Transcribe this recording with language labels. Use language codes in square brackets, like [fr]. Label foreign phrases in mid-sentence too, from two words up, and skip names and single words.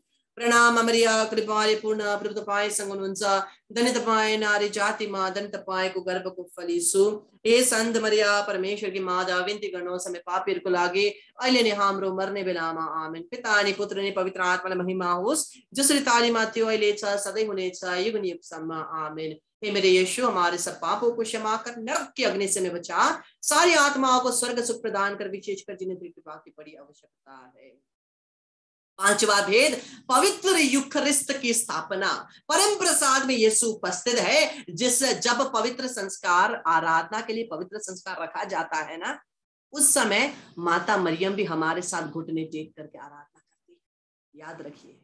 [ne] प्रणाम मरिया, कृपाले पूर्ण, प्रभु तपाईसँग हुनुहुन्छ, धन्य तपाईँ नारी जातिमा, धन्य तपाईको गर्भको फल यीशु। हे सन्त मरिया परमेश्वरकी माता, विन्ती गर्नुहोस् हामी पापीहरूको लागि, अहिले नै हाम्रो मर्ने बेलामा। आमेन। पिता अनि पुत्र अनि पवित्र आत्मालाई महिमा होस्, जसरी तालीमा थियो, अहिले छ, सधैँ हुनेछ, युग युगसम्म। आमेन। [hi] हे मेरे यीशु, हमारे सब पापों को क्षमा कर, नरक की अग्नि से हमें बचा, सारी आत्माओं को स्वर्ग सुख प्रदान कर, विशेषकर जिन्हें तेरी कृपा की बड़ी आवश्यकता है। पांचवा भेद, पवित्र यूखरिस्त की स्थापना। परम प्रसाद में यीशु उपस्थित है, जब पवित्र संस्कार, आराधना के लिए पवित्र संस्कार रखा जाता है ना, उस समय माता मरियम भी हमारे साथ घुटने टेक करके आराधना करती है।